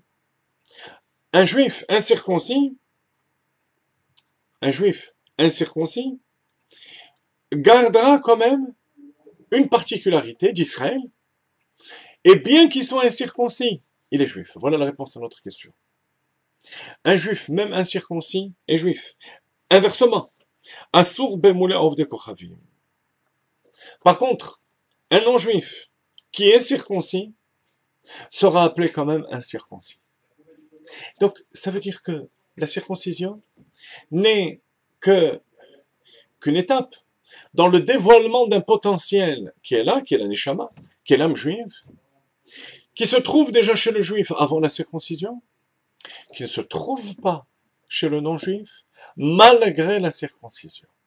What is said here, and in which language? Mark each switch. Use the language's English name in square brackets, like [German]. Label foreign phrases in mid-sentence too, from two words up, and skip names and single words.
[French] Un juif incirconcis gardera quand même une particularité d'Israël, et bien qu'il soit incirconcis, il est juif. Voilà la réponse à notre question. Un juif, même incirconcis, est juif. Inversement, [Hebrew] Asur bemule ovdei kochavim. [French] Par contre, un non-juif qui est circoncis sera appelé quand même incirconcis. Donc, ça veut dire que la circoncision n'est qu'une étape dans le dévoilement d'un potentiel qui est là, qui est la neshama, qui est l'âme juive, qui se trouve déjà chez le juif avant la circoncision, qui ne se trouve pas chez le non-juif, malgré la circoncision.